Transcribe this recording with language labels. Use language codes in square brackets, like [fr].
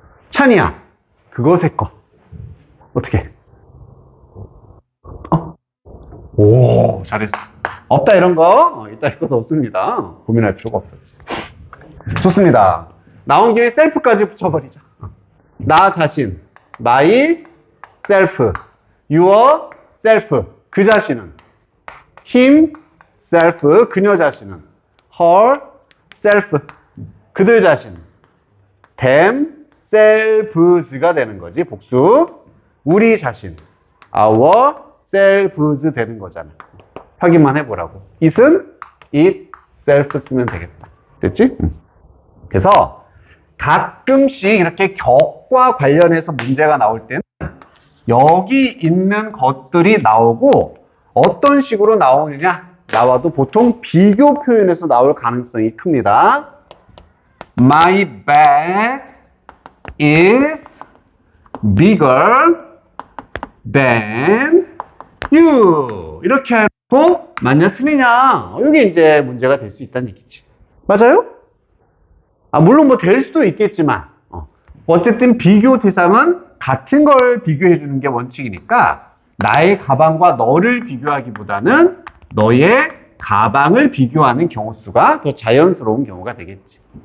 [ko] 찬이야, 그것의 것. 어떻게? 오, 잘했어. 없다 이런 거 있다 이런 것도 없습니다. 고민할 필요가 없었지. 좋습니다. 나온 김에 셀프까지 붙여버리자. 나 자신, [en] my self, your self. [ko] 그 자신은 him self, 그녀 자신은 her self, 그들 자신 them selves가 되는 거지. 복수. 우리 자신 our selves 되는 거잖아. 확인만 해보라고. it은 it self 쓰면 되겠다. 됐지? 그래서 가끔씩 이렇게 격과 관련해서 문제가 나올 때는 여기 있는 것들이 나오고 어떤 식으로 나오느냐 나와도 보통 비교 표현에서 나올 가능성이 큽니다. [en] My bag is bigger than you. [ko] 이렇게 하고 맞냐 틀리냐 이게 이제 문제가 될 수 있다는 얘기지. 맞아요? 물론 뭐 될 수도 있겠지만 어쨌든 비교 대상은 같은 걸 비교해 주는 게 원칙이니까 나의 가방과 너를 비교하기보다는 너의 가방을 비교하는 경우 수가 더 자연스러운 경우가 되겠지.